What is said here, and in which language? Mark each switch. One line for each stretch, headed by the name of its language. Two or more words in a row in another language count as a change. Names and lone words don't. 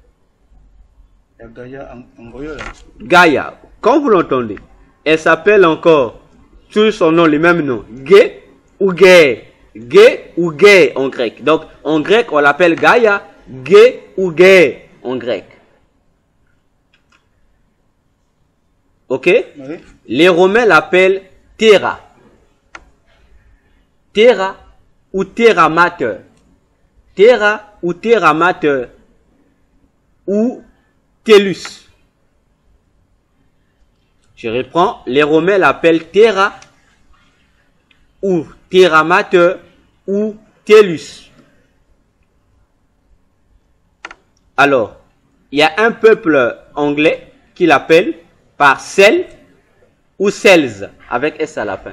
French: Gaïa, quand vous l'entendez, elle s'appelle encore, sur son nom, les mêmes noms, Gé ou Gé. Gé ou Gé en grec. Donc, en grec, on l'appelle Gaïa, Gé ou Gé en grec. Ok? Oui. Les Romains l'appellent Terra. Terra ou Terra Mater. Terra ou Terra Mater ou Tellus. Je reprends, les Romains l'appellent Terra ou Terra Mater ou Tellus. Alors, il y a un peuple anglais qui l'appelle par Cel ou Cels avec S à la fin.